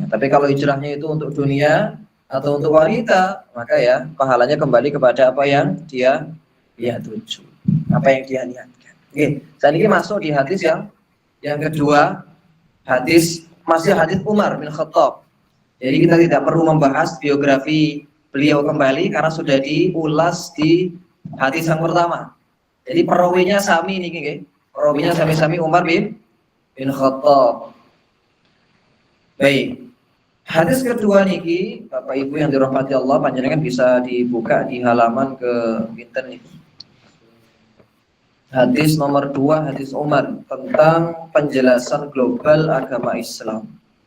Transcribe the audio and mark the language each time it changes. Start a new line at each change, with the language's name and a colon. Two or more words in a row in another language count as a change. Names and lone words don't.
Indonesian: Tapi kalau hijrahnya itu untuk dunia atau untuk wanita, maka ya pahalanya kembali kepada apa yang dia tuju, apa yang dia niatkan. Oke, saat ini masuk di hadis yang kedua, masih hadis Umar bin Khattab. Jadi kita tidak perlu membahas biografi beliau kembali karena sudah diulas di hadis yang pertama. Jadi perawinya
Javanese: sami niki nggih.
Indonesian: Perawinya sami-sami Umar bin Khattab. Baik. Hadis kedua niki, Bapak Ibu yang dirahmati Allah, panjenengan bisa dibuka di halaman ke
Javanese: pinten niki.
Indonesian: Hadis nomor 2, hadis Umar tentang penjelasan global agama Islam.